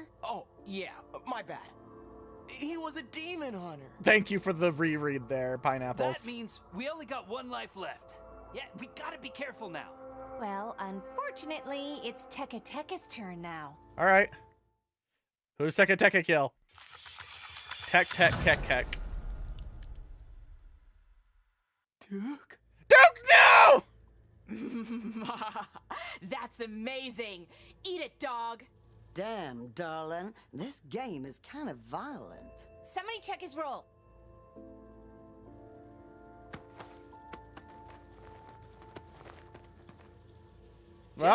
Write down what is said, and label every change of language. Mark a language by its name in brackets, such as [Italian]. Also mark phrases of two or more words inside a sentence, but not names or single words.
[English] Oh, yeah, my bad. He was a demon hunter. Thank you for the reread there, Pineapples. That means we only got 1 life left. Yeah, we gotta be careful now. Well, unfortunately, it's Teke Teke's turn now. All right. Who's Teke Teke kill? Tek, tek, kek, kek. Duke? Duke, no! That's amazing. Eat it, dog. Damn, darling. This game is kind of violent. Somebody check his roll. Well,